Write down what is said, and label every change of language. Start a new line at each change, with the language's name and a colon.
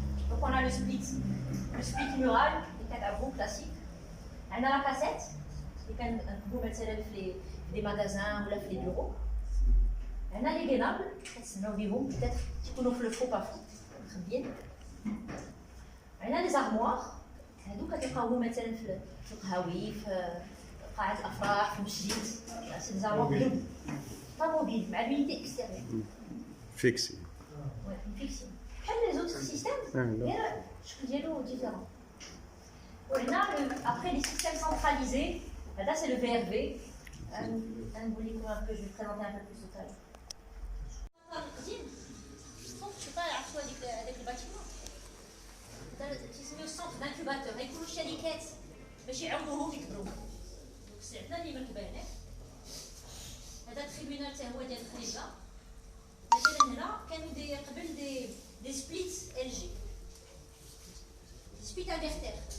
French: Donc on a le split mural, qui est un gros classique. On a la cassette, qui est un gros
Arabic: مثلا في
French: les magasins ou là
Arabic: في
French: les bureaux. On a les gainables, peut-être
Arabic: يكونوا في
French: le faux pas faux, bien. On a les armoires,
Arabic: هذوك كتلقاوهم مثلا في القهاوي في قاعة الأفراح في المسجد.
French: C'est des armoires pas mobiles, mais à l'unité extérieure. Fixé. Ouais, fixé. Les autres systèmes, je dirais différents. Après les systèmes centralisés, là c'est le VRV. Je vais le présenter un peu plus tout à l'heure. Je sais pas avec le bâtiment. C'est le centre d'incubateur. Il y a des
Arabic: شركات باش يعاونوهم يكبروا.
French: Donc c'est
Arabic: عندنا اللي مركبه هناك. هذا التريبيونال حتى هو ديال الخليجه. مثلا هنا كانوا قبل دي سبليت ال جي. سبليت انفرتير.